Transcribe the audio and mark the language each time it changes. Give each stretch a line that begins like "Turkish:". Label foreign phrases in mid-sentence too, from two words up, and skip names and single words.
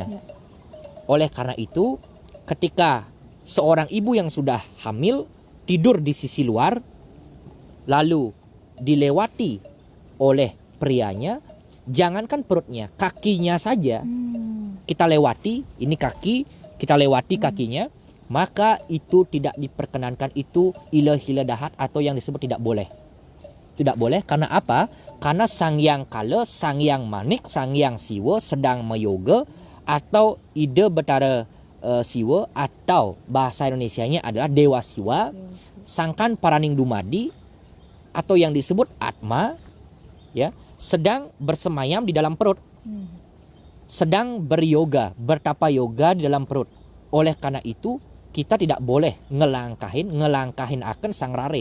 Indonesian: Oleh karena itu, ketika seorang ibu yang sudah hamil tidur di sisi luar, lalu dilewati oleh prianya, jangankan perutnya, kakinya saja kita lewati, ini kaki, kita lewati kakinya, maka itu tidak diperkenankan, itu
Balinese: ilah dahat
Indonesian: atau yang disebut tidak boleh. Tidak boleh karena apa? Karena Sang Hyang Kala, Sang Hyang Manik, Sang Hyang Siwa sedang meyoga atau ide Betara Siwa atau bahasa Indonesianya adalah Dewa Siwa,
Javanese: Sangkan Paraning Dumadi
Indonesian: atau yang disebut Atma ya, sedang bersemayam di dalam perut. Sedang beryoga, bertapa yoga di dalam perut. Oleh karena itu kita tidak boleh ngelangkahin akan
Balinese: sang rare.